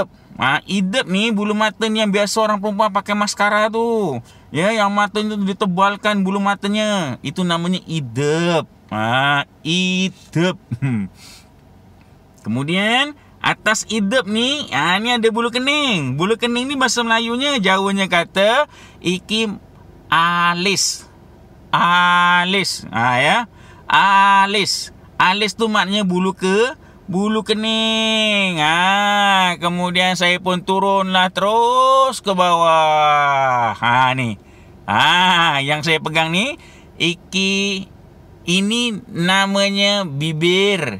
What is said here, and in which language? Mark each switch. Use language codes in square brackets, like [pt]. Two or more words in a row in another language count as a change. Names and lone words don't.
[ms] Idep ni bulu mata ni yang biasa orang perempuan pakai maskara tu. Ya, yang matanya tu ditebalkan bulu matanya. Itu namanya idep. Idep. Kemudian atas idep ni, ni ada bulu kening. Bulu kening ni bahasa Melayunya, Jawanya kata [jv] iki alis. [ms] Alis. Ya. Alis. Alis tu maknanya bulu kening. Kemudian saya pun turunlah terus ke bawah. Ni. Yang saya pegang ni, ini namanya bibir.